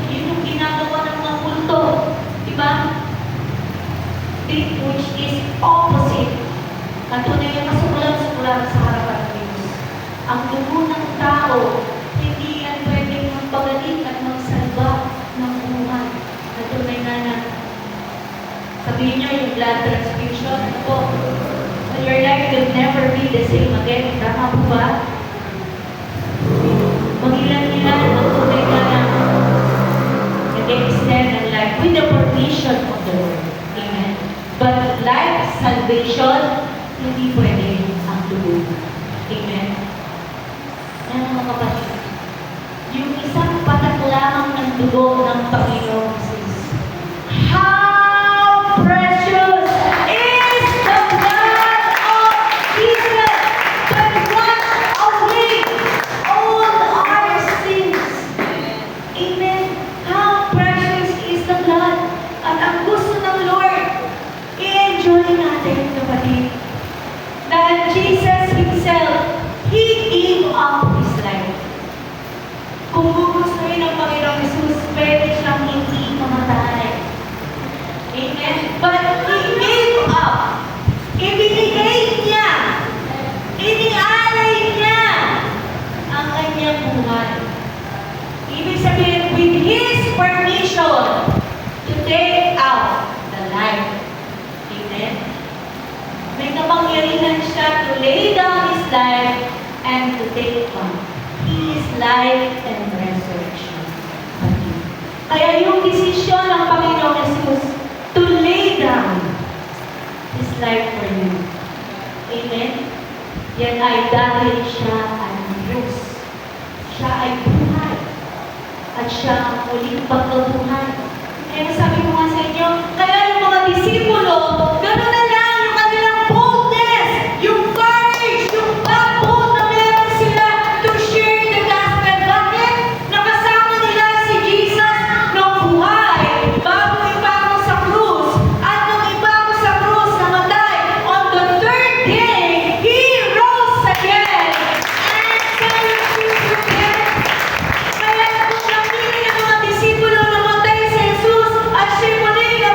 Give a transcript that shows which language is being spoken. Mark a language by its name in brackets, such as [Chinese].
[Filipino] Yun yung ginagawa ng mga kulto. Diba? [English] Which is opposite. [Filipino] Katunay yung masukulang-sukulang sa harapan ng Diyos. Ang dugo ng tao, hindi yan pwedeng magpagaling at magsalba ng buhay. Katunay na sabihin nyo yung blood transfusion. [English] Ako, your life will never be the same again. [Filipino] Tama po ba? Mag-ilan-ilan ang tunay na nag-extend ang [English] life with the permission of the Lord. Amen. But life, salvation, [Filipino] hindi pwede ang dugo. Amen. Ano mga kapatid? Yung isang patak lamang ng dugo ng Panginoon Jesus. [English] How precious is the blood of Jesus that washed away all our sins. Amen. How precious is the blood. [Filipino] At ang gusto ng Lord, i-enjoy natin, kapatid. [English] Dahil Jesus Himself, He gave up His life. [Filipino] Kung gugustuhin ng Panginoong Jesus, pwede siyang hindi mamatay. Amen? [English] But He gave up. [Filipino] Ibinigay niya. Inialay niya ang kanyang buhay. Ibig sabihin, [English] with His permission to take out the life. Amen? [Filipino] May kapangyarihan siya [English] to lay down His life and to take on His life and resurrection. [Filipino] Kaya yung desisyon ng Panginoong Jesus [English] to lay down His life for you. Amen? [Filipino] Yan ay dahil siya ay Diyos. Siya ay buhay. At siya ang muling pagkabuhay. Kaya sabi ko nga sa inyo, kaya yung mga disipulo, gano'n na lang yung kanilang boldness, yung courage, yung backbone na meron sila [English] to share the gospel. [Filipino] Bakit? Nakasama nila si Jesus nung buhay, bago ipako sa krus. At nung ipako sa krus, namatay. [English] On the third day, He rose again. And fellowship with them. [Filipino] Kaya kung nakili ng mga disipulo namatay sa Jesus, at siya muli